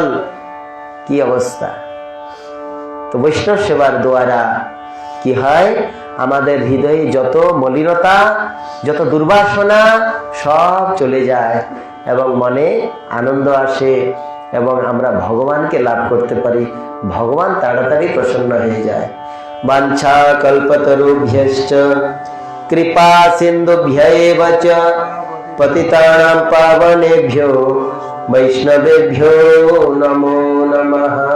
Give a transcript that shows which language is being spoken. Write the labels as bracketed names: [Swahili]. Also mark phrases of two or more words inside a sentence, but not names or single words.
[Bangla] কি অবস্থা! তো বৈষ্ণব সেবার দ্বারা কি হয়? আমাদের হৃদয়ে যত মলিনতা, যত দুর্বাসনা সব চলে যায় এবং মনে আনন্দ আসে, এবং আমরা ভগবানকে লাভ করতে পারি। ভগবান তাড়াতাড়ি প্রসন্ন হয়ে যায়। [Sanskrit] বাঞ্ছা কল্পতরুভ্যশ্চ কৃপা সিন্ধুভ্যেব চ পতিতানাং পাবনেভ্যো বৈষ্ণবেভ্যো নমো নমঃ।